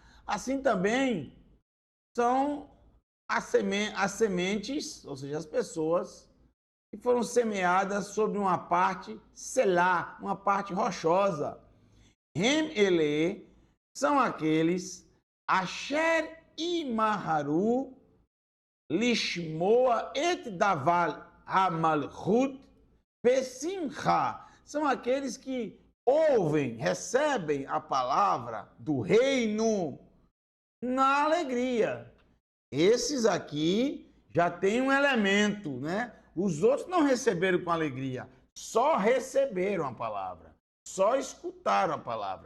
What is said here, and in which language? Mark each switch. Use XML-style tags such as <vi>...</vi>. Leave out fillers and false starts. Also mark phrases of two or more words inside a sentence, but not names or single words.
<pt>Assim também são as sementes, ou seja, as pessoas que foram semeadas sobre uma parte selá, uma parte rochosa. Ele são aqueles</pt> <he>אשר ימהרו לשמוע את דבר המלכות בשמחה.</he> <pt>São aqueles que ouvem, recebem a palavra do reino na alegria. Esses aqui já tem um elemento, né? Os outros não receberam com alegria, só receberam a palavra, só escutaram a palavra.</pt>